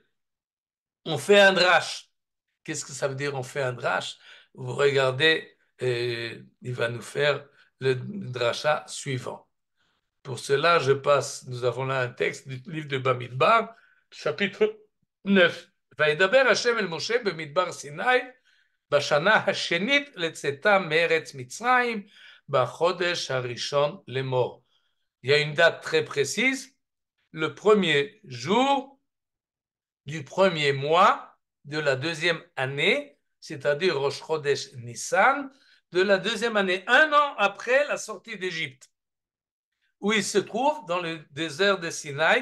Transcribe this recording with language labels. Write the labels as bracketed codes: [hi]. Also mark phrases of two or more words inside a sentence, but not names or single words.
[fr] On fait un drash. Qu'est-ce que ça veut dire on fait un drash? Vous regardez, il va nous faire le drasha suivant. Pour cela, nous avons là un texte du livre de Bamidbar, chapitre 9. [he] וידבר השם אל משה במדבר סיני בשנה השנית לצאתם מארץ מצרים בחודש הראשון לאמור. [fr] Il y a une date très précise, le premier jour du premier mois de la deuxième année, c'est-à-dire Rosh Chodesh Nissan, de la deuxième année, un an après la sortie d'Égypte, où il se trouve dans le désert de Sinaï.